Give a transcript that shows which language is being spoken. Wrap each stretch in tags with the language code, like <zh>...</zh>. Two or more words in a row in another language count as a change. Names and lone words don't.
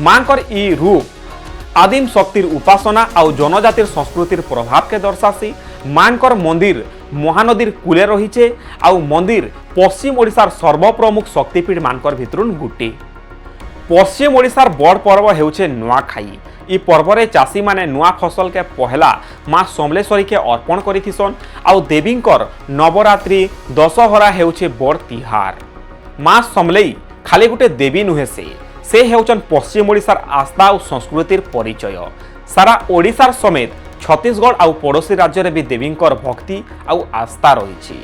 <spv>ମାଁକର ଈ ରୂପ ଆଦିମ ଶକ୍ତିର ଉପାସନା ଆଉ ଜନଜାତିର ସଂସ୍କୃତିର ପ୍ରଭାବ କେ ଦର୍ଶାସି। ମାଁକର ମନ୍ଦିର ମହାନଦୀର କୂଲେ ରହିଛେ ଆଉ ମନ୍ଦିର ପଶ୍ଚିମ ଓଡ଼ିଶାର ସର୍ବପ୍ରମୁଖ ଶକ୍ତିପୀଠ ମାନକର ଭିତରୁନ୍ ଗୁଟେ। ପଶ୍ଚିମ ଓଡ଼ିଶାର ବଡ଼ ପର୍ବ ହେଉଛେ ନୁଆଖାଇ। ଈ ପର୍ବ ରେ ଚାଷୀ ମାନେ ନୁଆ ଫସଲ କେ ପହଲା ମାଁ ସମଲେଶ୍ୱରୀ କେ ଅର୍ପଣ କରିଥିସନ୍ ଆଉ ଦେବୀଙ୍କର ନବରାତ୍ରି ଦଶହରା ହେଉଛେ ବଡ଼ ତିହାର। ମାଁ ସମଲେଈ ଖାଲି ଗୁଟେ ଦେବୀ ନୁହେ ସେ ହେଉଛନ୍ ପଶ୍ଚିମ ଓଡ଼ିଶାର ଆସ୍ଥା ଔର ସଂସ୍କୃତିର ପରିଚୟ। ସାରା ଓଡ଼ିଶାର ସମେତ ଛତିଶଗଡ଼ ଆଉ ପଡ଼ୋସୀ ରାଜ୍ୟ ରେ ଭି ଦେବୀଙ୍କର ଭକ୍ତି ଆଉ ଆସ୍ଥା ରହି।</spv>